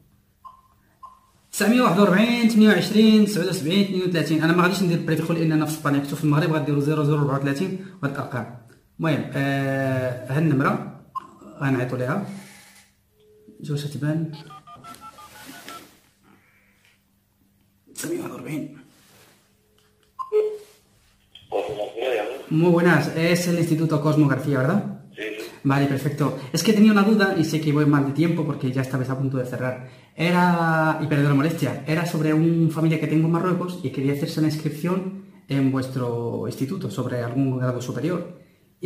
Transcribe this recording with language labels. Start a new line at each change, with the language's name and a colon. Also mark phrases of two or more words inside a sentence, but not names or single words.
Arabic: 941 28 79 32. انا ما غاديش ندير بريفيخو لان انا في اسبانيا كنت في المغرب غاديروا 0034 وهاد الارقام. المهم ها النمره غنعيطوا ليها شوف واش تبان. 941.
Spanish: Muy buenas, es el Instituto Cosmo García, ¿verdad? Sí, sí. Vale, perfecto. Es que tenía una duda y sé que voy mal de tiempo porque ya estabais a punto de cerrar. Era, y perdón la molestia, era sobre una familia que tengo en Marruecos y quería hacerse la inscripción en vuestro instituto sobre algún grado superior.